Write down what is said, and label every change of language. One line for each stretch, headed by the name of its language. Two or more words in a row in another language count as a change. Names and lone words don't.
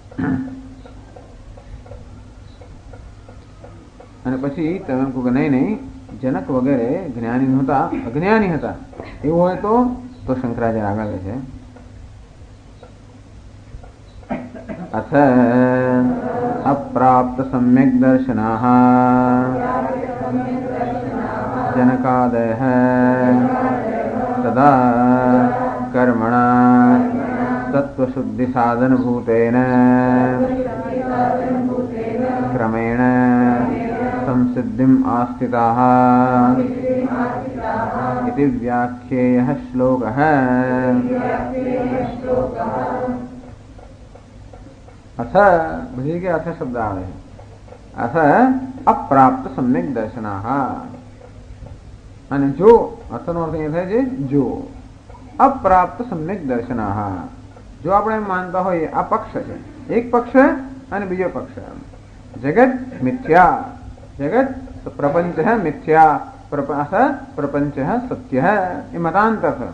Gujarati: અને પછી તમે કહો કે નહીં જનક વગેરે જ્ઞાની નહોતા, અજ્ઞાની હતા, એવું હોય તો શંકરાચાર્ય આગળ છે
Sanskrit: अथ अप्राप्त सम्यक दर्शनाः जनकादयः तदा कर्मणा सत्त्वशुद्धि साधन भूतेन क्रमेण संसिद्धिम् आस्थिताः इति व्याख्येयः श्लोकः।
Gujarati: અથ ભજી કે અર્થ શબ્દ આવે
Sanskrit: अथ अप्राप्त सम्यक दर्शनाः
Gujarati: અને જો અર્થનો અર્થ એ થાય છે જો
Sanskrit: अप्राप्त सम्यक दर्शनाह,
Gujarati: જો આપણે એમ માનતા હોઈએ આ પક્ષ છે, એક પક્ષ અને બીજો પક્ષ, જગત મિથ્યા, જગત પ્રપંચ મિથ્યા, પ્રપંચ સત્ય, એ મતાંતર છે.